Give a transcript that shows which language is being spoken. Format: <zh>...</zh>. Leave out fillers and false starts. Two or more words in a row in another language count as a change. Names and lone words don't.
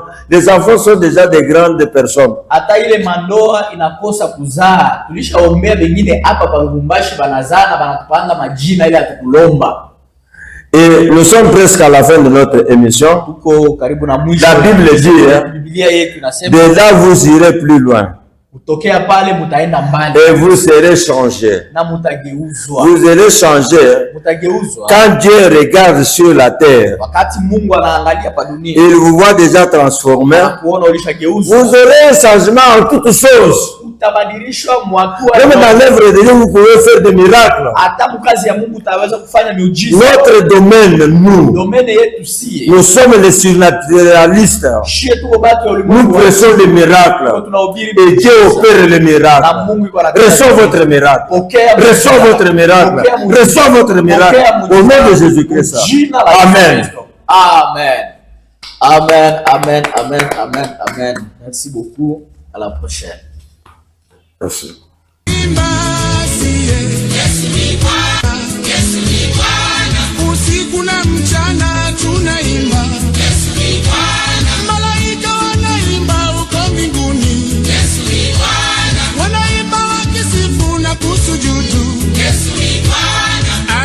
<fr>Les enfants sont déjà des grandes personnes.</fr> <sw>hata ile mandoa inakosa kuzaa. Tulishaombea wengine hapa pa Lubumbashi banazaa na banatupanga majina ile atukulomba.</sw> <fr>Et nous sommes presque à la fin de notre émission.</fr> <sw>Tuko karibu na mwisho.</sw> <fr>La Bible dit,</fr> <sw>Biblia yetu inasema</sw> <fr>de là vous irez plus loin.</fr> <sw>Kutokea pale mutaenda mbali</sw> <fr>Et vous serez changés.</fr> <sw>na mutageuzwa.</sw> <fr>Vous allez changer.</fr> <sw>Mutageuzwa.</sw> <fr>Quand Dieu regarde sur la terre,</fr> <sw>Wakati Mungu anaangalia pa dunia,</sw> <fr>il vous voit déjà transformé.</fr> <sw>kuona ulishageuzwa.</sw> <fr>Vous aurez un changement en toutes choses.</fr> <sw>utabadilishwa mwatua.</sw> <fr>Même dans l'œuvre de Dieu, vous pouvez faire des miracles.</fr> <sw>Hata mkazi ya Mungu utaweza kufanya miujiza.</sw> <fr>Notre domaine,</fr> <sw>domaine yetu si.</sw> <fr>Nous sommes les surnaturalistes. Nous prêchons les miracles. Et Dieu opère les miracles. Reçois votre miracle. Reçois votre miracle. Reçois votre miracle. Au nom de Jésus-Christ. Amen. Amen. Amen. Amen. Amen. Amen. Amen. Merci beaucoup. À la prochaine. Merci.</fr> <sw>Usiku na mchana tunaimba Yesu ni Bwana. Malaika wanaimba uko mbinguni Yesu ni Bwana. Wanaimba wakisifu na kusujudu Yesu ni Bwana.</sw>